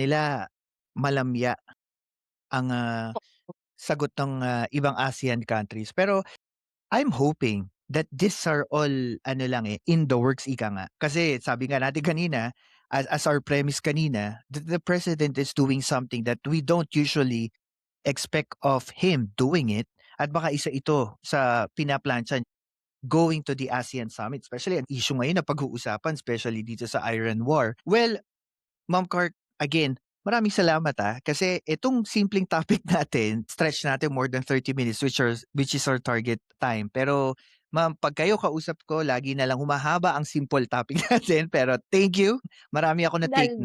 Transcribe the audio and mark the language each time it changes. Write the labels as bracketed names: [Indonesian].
[Filipino] nga nila malamya ang sagot ng ibang ASEAN countries. [English] Pero I'm hoping that these are all in the works, [Filipino] ika nga. Kasi sabi nga natin kanina, [English] as our premise kanina, the president is doing something that we don't usually expect of him doing it. [Filipino] At baka isa ito sa pinaplansya [English] going to the ASEAN Summit, [Filipino] especially ang issue ngayon na pag-uusapan, especially dito sa Iran War. Well, Ma'am Cart, again, maraming salamat kasi itong simpleng topic natin, stretch natin [English] more than 30 minutes which is our target time. [Filipino] Pero ma'am, pag kayo kausap ko, lagi na lang humahaba ang simple topic natin. Pero [English] thank you. [Filipino] Marami ako na take note.